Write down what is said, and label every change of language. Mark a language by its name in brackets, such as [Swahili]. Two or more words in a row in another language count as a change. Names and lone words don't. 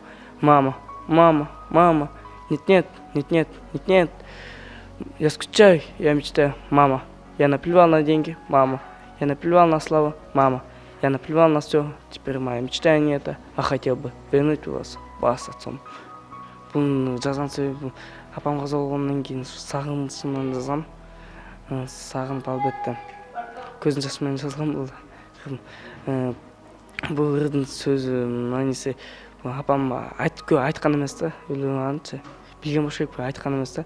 [Russian] Мама, мама, мама. Нет, нет, нет, нет, нет, нет. Я скучаю, я мечтаю. Мама, я наплевал на деньги. Мама, я наплевал на славу. Мама, я наплевал на все. Теперь моя мечта не это, а хотел бы вернуть вас с отцом. [Kyrgyz] Бул жазган себебим апам каза болгондон кийин сагынычымдан жазгам. Сагынып албетте көзүн жаш менен жазгам бул. Бул ырдын сөзү мааниси апам айткан эмес да, өлгөнчө билген бошойт айткан эмес да.